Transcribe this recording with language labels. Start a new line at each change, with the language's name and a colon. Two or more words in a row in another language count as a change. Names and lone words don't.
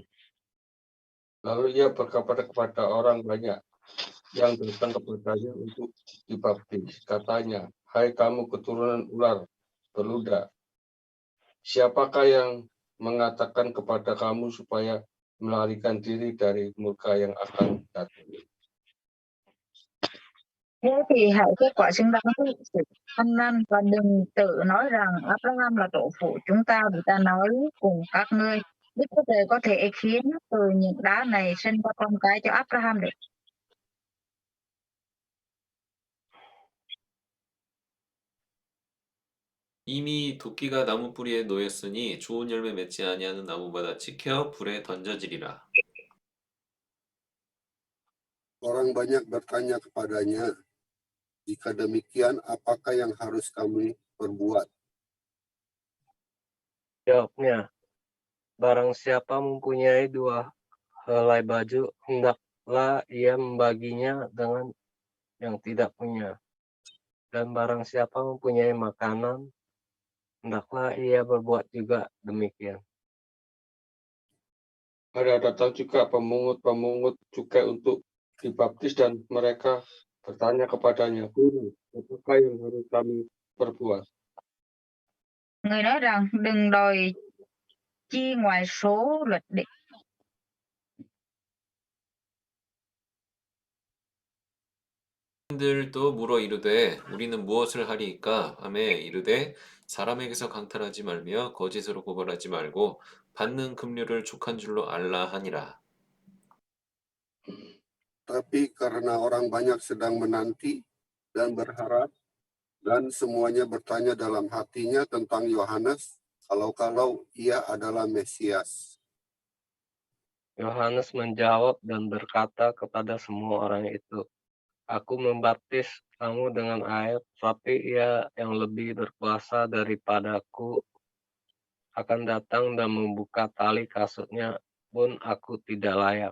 Indonesian: Lalu ia berkata kepada orang banyak yang datang kepadanya untuk dibaptis. Katanya, "Hai kamu keturunan ular beludak, siapakah yang mengatakan kepada kamu supaya melarikan diri dari murka yang akan datang?"
Vietnamese: Thế thì hãy kết quả xứng đáng với sự ăn năn và đừng tự nói rằng Abraham là tổ phụ chúng ta, vì ta nói cùng các ngươi, Đức Chúa Trời có thể khiến từ những đá này sinh ra con cái cho Abraham được.
Korean: 이미 도끼가 나무 뿌리에 놓였으니 좋은 열매 맺지 아니하는 나무마다 치켜 불에 던져지리라.
Indonesian: Orang banyak bertanya kepadanya, jika demikian apakah yang harus kami perbuat? Jawabnya, barang siapa mempunyai 2 helai baju, hendaklah ia membaginya dengan yang tidak punya. Dan barang siapa mempunyai makanan, hendaklah ia berbuat juga demikian. Ada datang juga pemungut-pemungut cukai untuk dibaptis dan mereka bertanya kepadanya, "Guru, apakah yang harus kami perbuat?"
Vietnamese: Người nói rằng đừng đòi chi ngoài số luật định.
Korean: 들도 물어 이르되 우리는 무엇을 하리이까 하매 이르되 사람에게서 강탈하지 말며 거짓으로 고발하지 말고 받는 급료를 족한 줄로 알라 하니라.
Indonesian: Tapi karena orang banyak sedang menanti dan berharap, dan semuanya bertanya dalam hatinya tentang Yohanes, kalau-kalau ia adalah Mesias. Yohanes menjawab dan berkata kepada semua orang itu, "Aku membaptis kamu dengan air, tapi ia yang lebih berkuasa daripadaku akan datang dan membuka tali kasutnya pun aku tidak layak.